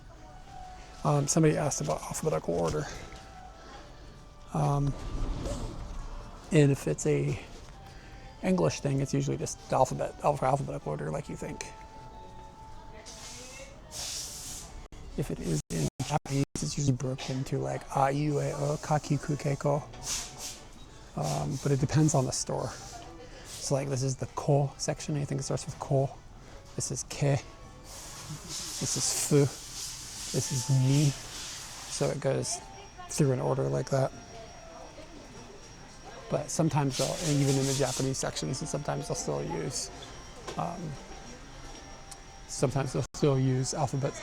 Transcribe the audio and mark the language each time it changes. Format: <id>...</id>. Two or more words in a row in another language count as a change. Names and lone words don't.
<en>Somebody asked about alphabetical order. And if it's a English thing, it's usually just the alphabetical order like you think. If it is in Japanese, it's usually broken into like a, iu, e, o, ka, ki, ku, ke, ko. But it depends on the store. So like this is the ko section. I think it starts with ko. This is ke. This is fu. This is ni. So it goes through an order like that. But sometimes they'll, and even in the Japanese sections, and sometimes they'll still use alphabets.</en>